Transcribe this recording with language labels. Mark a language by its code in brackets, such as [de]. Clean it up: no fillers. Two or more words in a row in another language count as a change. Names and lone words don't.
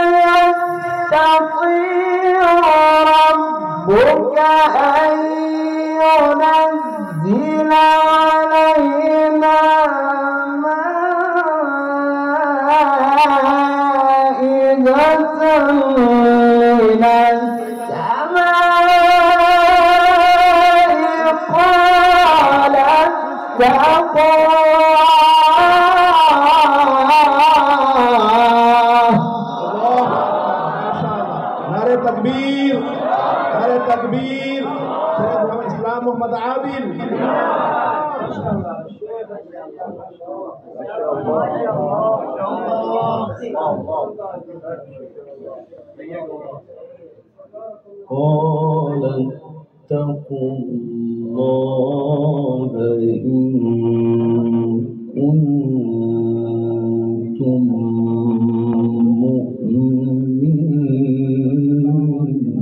[ar] يستطيع ربك أن ينزل علينا مائدة من السماء قال اتقوا [ur] नारे तकबीर, नारे तकबीर। शेख इस्लाम मोहम्मद आबिल। [ar] قال اتقوا الله إن كنتم مؤمنين